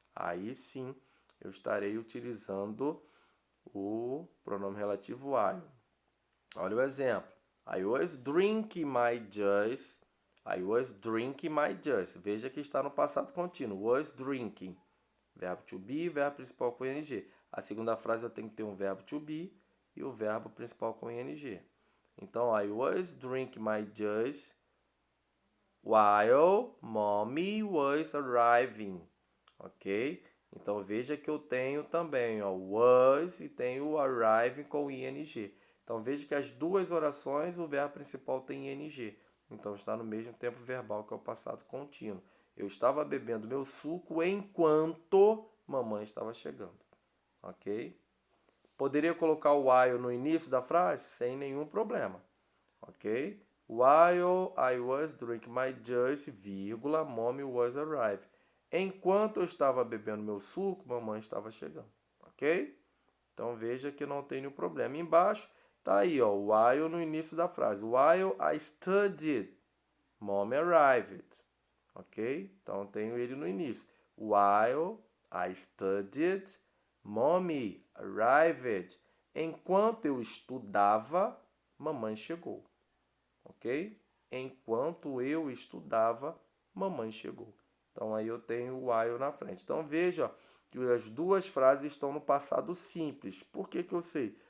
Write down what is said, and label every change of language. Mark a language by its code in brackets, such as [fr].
[pt] Aí sim eu estarei utilizando o pronome relativo while. Olha o exemplo. [en] I was drinking my juice. I was drinking my juice. [pt] Veja que está no passado contínuo. Was drinking. Verbo to be, verbo principal com ing. A segunda frase eu tenho que ter um verbo to be e o verbo principal com ing. Então, [en] I was drinking my juice while mommy was arriving. Ok? [pt] Então, veja que eu tenho também was e tenho o arriving com ing. Então, veja que as duas orações, o verbo principal tem ing. Então, está no mesmo tempo verbal que é o passado contínuo. Eu estava bebendo meu suco enquanto mamãe estava chegando. Ok? Poderia colocar o while no início da frase? Sem nenhum problema. Ok? [en] While I was drinking my juice, [pt] vírgula, [en] mommy was arriving. [pt] Enquanto eu estava bebendo meu suco, mamãe estava chegando. Ok? Então veja que não tem nenhum problema. Embaixo está aí, while no início da frase. [en] While I studied, mommy arrived. Ok? [pt] Então tenho ele no início. [en] While I studied, mommy arrived. [pt] Enquanto eu estudava, mamãe chegou. Ok? Enquanto eu estudava, mamãe chegou. Então aí eu tenho o while na frente. Então veja que as duas frases estão no passado simples. Por que eu sei?